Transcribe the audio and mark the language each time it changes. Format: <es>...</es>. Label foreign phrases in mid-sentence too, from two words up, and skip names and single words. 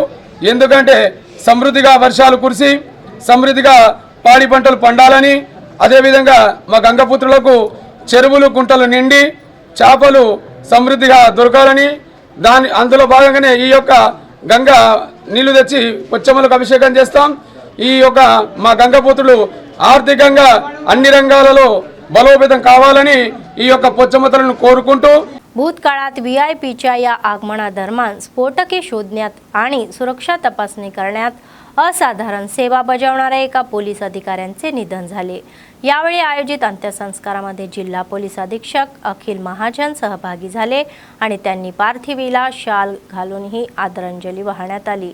<te>ఎందుకంటే సమృద్ధిగా వర్షాలు కురిసి సమృద్ధిగా పాడి పంటలు పండాలని, అదేవిధంగా మా గంగపుత్రులకు చెరువులు కుంటలు నిండి చేపలు సమృద్ధిగా దొరకాలని అందులో భాగంగానే ఈ యొక్క గంగా నీళ్లు తెచ్చి పొచ్చమ్మలకు అభిషేకం చేస్తాం. ఈ యొక్క మా గంగపుత్రులు ఆర్థికంగా అన్ని రంగాలలో బలోపేతం కావాలని ఈ యొక్క పొచ్చమ్మతలను కోరుకుంటూ</te> <mr>भूतकाळात व्हीआयपीच्या या आगमनादरम्यान स्फोटके शोधण्यात आणि सुरक्षा तपासणी करण्यात असाधारण सेवा बजावणाऱ्या एका पोलीस अधिकाऱ्यांचे निधन झाले. यावेळी आयोजित अंत्यसंस्कारामध्ये जिल्हा पोलीस अधीक्षक अखिल महाजन सहभागी झाले आणि त्यांनी पार्थिवीला शाल घालून ही आदरांजली वाहण्यात आली.</mr>